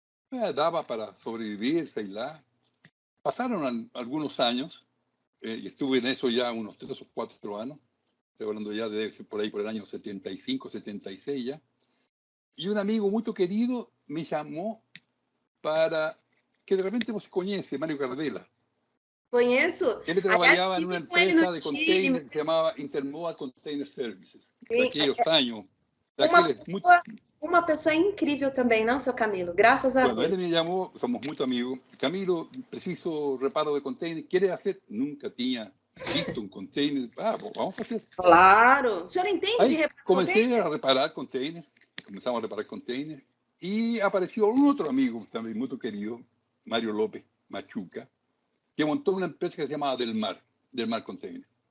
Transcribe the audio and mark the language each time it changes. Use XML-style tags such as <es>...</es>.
<es>Daba para sobrevivir, lá. Pasaron algunos años, y estuve en eso ya unos 3 o 4 años, estoy hablando ya de por ahí por el año 75, 76 ya, y un amigo muy querido me llamó para que de repente no se conoce, Mario Cardela.</es> <pt>Conheço.</pt> <es>Él trabajaba en una empresa de container que se llamaba Intermodal Container Services, de aquellos años.</es> <pt>Uma pessoa incrível também, não, seu Camilo? Graças a Deus.</pt> <es>Bueno, él me llamó, somos muy amigos. Camilo, preciso reparo de container. ¿Quiere hacer? Nunca tenía visto un container. Vamos a hacer.</es> <pt>Claro. O senhor entende de reparar</pt> <es>comencé a reparar container. Comenzamos a reparar container. Y apareció un otro amigo también muy querido, Mario López Machuca, que montó una empresa que se llamaba Del Mar Container.</es>